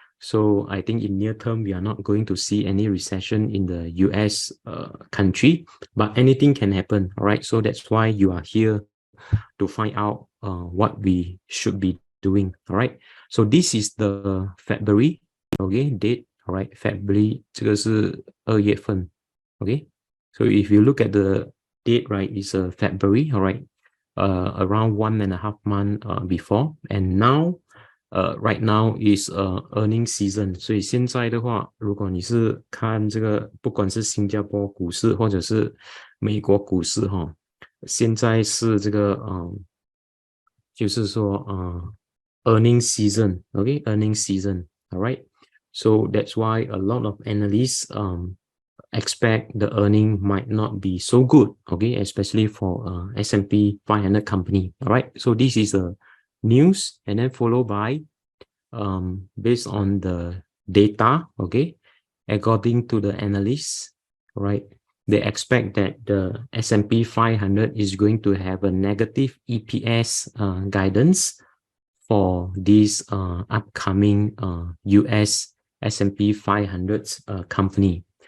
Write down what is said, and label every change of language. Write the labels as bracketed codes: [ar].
[en] So I think in near term, we are not going to see any recession in the US country, but anything can happen, all right? So that's why you are here to find out what we should be doing, all right? So this is the February, okay, date, all right? February, [zh] 这个是2月份, [en] okay? So if you look at the date, right, it's February, all right? Around 1.5 months before, and now right now is earning season. [zh] 所以现在的话，如果你是看这个，不管是新加坡股市或者是美国股市哈，现在是这个就是说 [en] earning season, okay, earning season, all right. So that's why a lot of analysts expect the earning might not be so good, okay, especially for S&P 500 company, all right. So this is a news, and then followed by based on the data, okay, according to the analysts, right, they expect that the S&P 500 is going to have a negative EPS guidance for this upcoming US S&P 500 company.